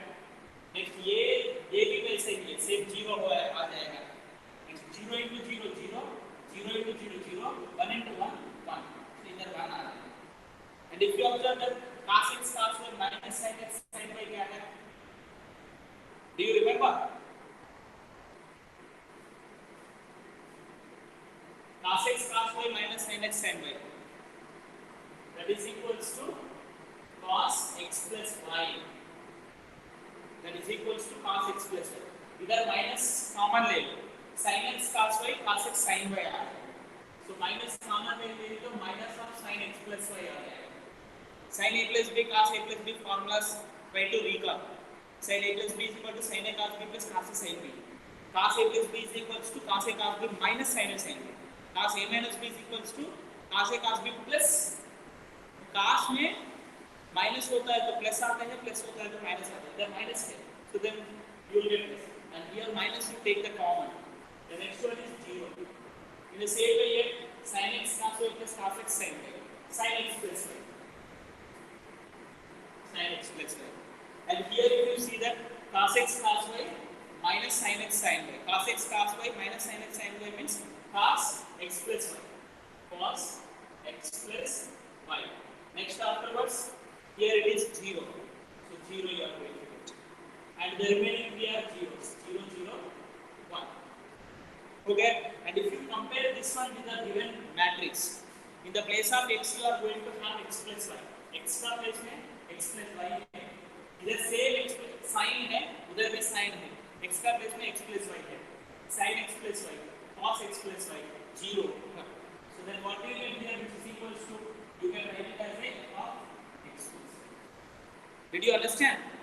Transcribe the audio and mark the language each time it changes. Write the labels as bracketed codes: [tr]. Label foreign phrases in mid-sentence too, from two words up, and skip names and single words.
[hi] Next, ये भी वैसे ही है, सेम 0 हो आ जाएगा. [en] 0 into 0 0 0 into 0 0 1 into 1 1, so [hi] इधर 1 आ रहा है. [en] And if you observe that cos x cos y minus sin x sin y [hi] क्या है? [en] Do you remember? Cos x cos y minus sin x sin y, that is equals to cos x plus y, that is equals to cos x plus y. [hi] इधर [en] minus common [hi] ले लो, [en] sin x cos y cos x sin y [hi] आ रहा है. [en] So minus common [hi] ले ले तो [en] minus of sin x plus y [hi] आ जाएगा. [en] Sin a plus b cos a plus b formulas try to recall. Sin a plus b is equal to sin a cos b plus cos a sin b. Cos a plus b is equals to cos a cos b minus sin a sin b. Cos a minus b is equals to cos a cos b plus, cos में minus [hi] होता है तो [en] plus [hi] आता है, [en] plus होता square to minus are there minus here. So then you will get this. And here minus you take the common. The next one is 0. In the same way here, sin x cos y plus cos x sin y. Sin x plus y. Sin x plus y. And here if you see that cos x cos y minus sin x sin y. Cos x cos y minus sin x sin y means cos x plus y. Cos x plus y. Next afterwards, here it is 0. So 0 you are going to get. And the remaining three are zeros. 0, 0, 1. Okay? And if you compare this one with the given matrix, in the place of x you are going to have x plus y. [hi] x का place में [en] x plus y [hi] है. इधर same x sin है, उधर भी sin है. x का place में [en] x plus y है. Sin x plus y, cos x plus y, 0. So then what you get here, which is equals to, you can write it as a f of x plus y. Did you understand?